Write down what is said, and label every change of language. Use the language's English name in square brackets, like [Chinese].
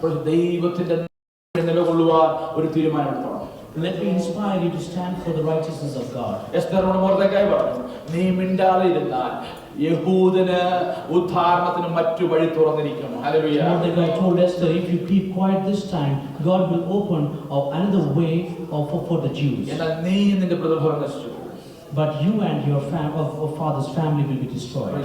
[Malayalam] ദൈവത്തിന്റെ നിലകൊള്ളുവാൻ ഒരു തീരുമാനമെടുക്കണം. [English] Let me inspire you to stand for the righteousness of God. [Malayalam] എസ്തേറിനോട് Mordecai പറഞ്ഞു, നീ മിണ്ടാതെ ഇരുന്നാൽ യഹൂദന് ഉദ്ധാരണത്തിന് മറ്റു വഴി തുറന്നിരിക്കുന്നു. Hallelujah. [English] Mordecai told Esther, if you keep quiet this time, God will open another way for the Jews. [Malayalam] എന്നാൽ നീ നിന്റെ പ്രതിഫലം നശിച്ചു. [English] But you and your father's family will be destroyed.